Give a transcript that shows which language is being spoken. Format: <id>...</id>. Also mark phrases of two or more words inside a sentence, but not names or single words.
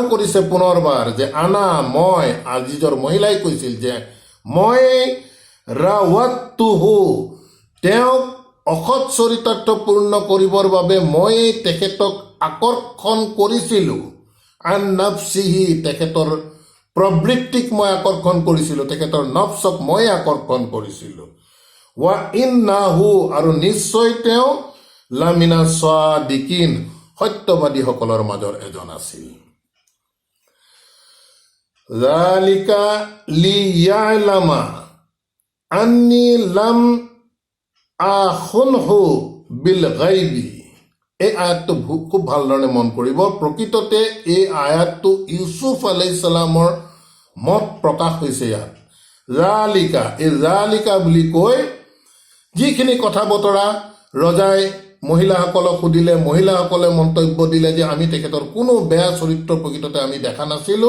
<as>কৰিছে পুনৰবাৰ যে আনা, মই, আজিজৰ মহিলাই কৈছিল যে মই ৰাৱাতুহু, তেওঁক অসৎ চৰিতাৰ্থ পূৰ্ণ কৰিবৰ বাবে মই তেখেতক আকৰ্ষণ কৰিছিলোঁ,</as> <ar>عن نفسه,</ar> <as>তেখেতৰ প্ৰবৃত্তিক মই আকৰ্ষণ কৰিছিলোঁ, তেখেতৰ নফছক মই আকৰ্ষণ কৰিছিলোঁ।</as> <ar>وإنه,</ar> <as>আৰু নিশ্চয় তেওঁ</as> <ar>لمن الصادقين,</ar> <as>সত্যবাদীসকলৰ মাজৰ এজন আছিল।</as> <ar>ذلك ليعلم أني لم أخنه بالغيب,</ar> <as>এই আয়াতটো খুব ভালধৰণে মন কৰিব। প্ৰকৃততে এই আয়াতটো ইউচুফ</as> <ar>عليه السلام</ar> <as>মত প্ৰকাশ হৈছে ইয়াত। জালিকা, এই জালিকা বুলি কৈ যিখিনি কথা বতৰা ৰজাই মহিলাসকলক সুধিলে, মহিলাসকলে মন্তব্য দিলে যে আমি তেখেতৰ কোনো বেয়া চৰিত্ৰ প্ৰকৃততে আমি দেখা নাছিলোঁ।</as>